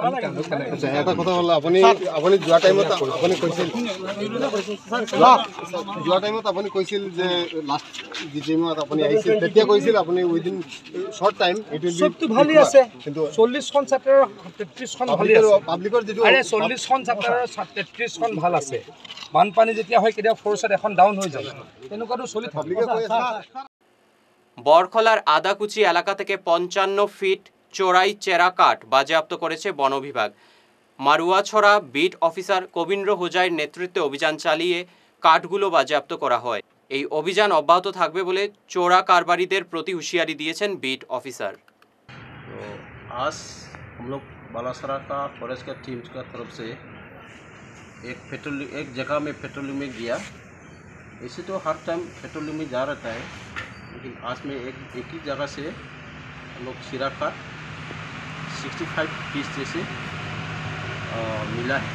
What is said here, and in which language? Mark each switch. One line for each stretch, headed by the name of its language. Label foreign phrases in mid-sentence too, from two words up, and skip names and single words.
Assamese: এটা কথা হ'ল, আপুনি যোৱা টাইমত আপুনি কৈছিল যে লাষ্ট ডিজিমত আপুনি আহিছিল, তেতিয়া কৈছিল আপুনি
English: within short time it will be
Assamese: সবটো ভালেই আছে, কিন্তু 40খন চাটাৰৰ 33খন ভালেই আছে। পাব্লিকৰ যিটো 40খন চাটাৰৰ 33খন ভাল আছে। বানপানী যেতিয়া হয় কেতিয়াবা ফ'ৰ্চত এখন ডাউন হৈ যায়, তেনেকুৱাটো চলি থাকে।
Bangla: বৰখলার আদাকুচি এলাকা থেকে 55 ফিট চোরাই চেরা কাঠ বাজেয়াপ্ত করেছে বন বিভাগ। মারুয়াছড়া বিট অফিসার কবীন্দ্র হোজাইয়ের নেতৃত্বে অভিযান চালিয়ে কাঠগুলো বাজেয়াপ্ত করা হয়। এই অভিযান অব্যাহত থাকবে বলে চোরা কারবারিদের প্রতি হুঁশিয়ারি দিয়েছেন বিট অফিসার।
Hindi: तो आज हम लोग बालासरा का फॉरेस्ट का टीम का तरफ से एक जगह में पेट्रोलिंग में गया। ऐसे तो हर टाइम पेट्रोलिंग में जा रहता है, लेकिन आज में एक ही जगह से हम लोग सिरा का 65 पीस जैसे मिला है।